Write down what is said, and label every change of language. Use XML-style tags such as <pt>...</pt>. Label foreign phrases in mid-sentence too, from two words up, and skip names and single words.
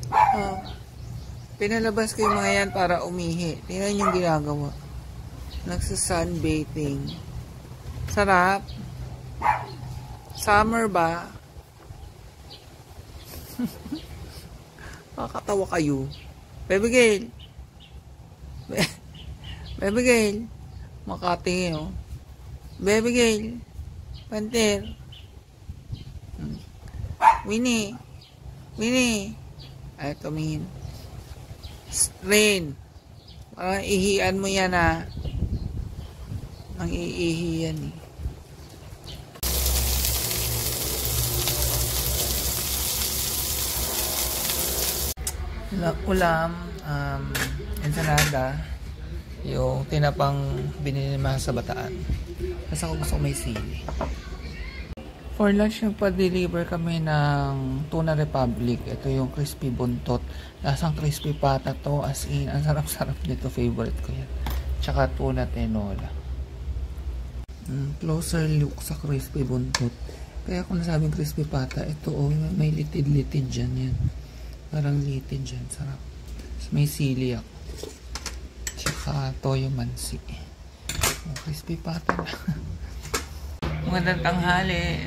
<tl>Oh, pinalabas ko yung mga yan para umihi. Tingnan yung ginagawa. Nagsa-sunbathing. Sarap. Summer ba? Makakatawa kayo.</tl> <en>Baby girl. Baby girl.</en> <tl>Makati, oh.</tl> <en>Baby girl.</en> <tl>Panther. Winnie. Winnie. Ay, tumingin. Rain. Parang ihian mo yan, ha. Ang iihi yan, eh. Ulam, ensalada, yung tinapang binili naman sa Bataan. Kasi ako gusto may sili.</tl> <en>For lunch,</en> <tl>nagpa-deliver kami ng Tuna Republic. Ito yung crispy buntot. Lasang crispy pata to,</tl> <en>as in,</en> <tl>ang sarap-sarap nito. Favorite ko yan. Tsaka tuna tinola.</tl> <en>Closer look</en> <tl>sa crispy buntot. Kaya kung nasabing crispy pata, ito oh, may litid-litid dyan yan. Parang litid dyan, sarap. May sili ako. Tsaka toyo mansi. Oh, crispy pata na. Magandang tanghali.</tl>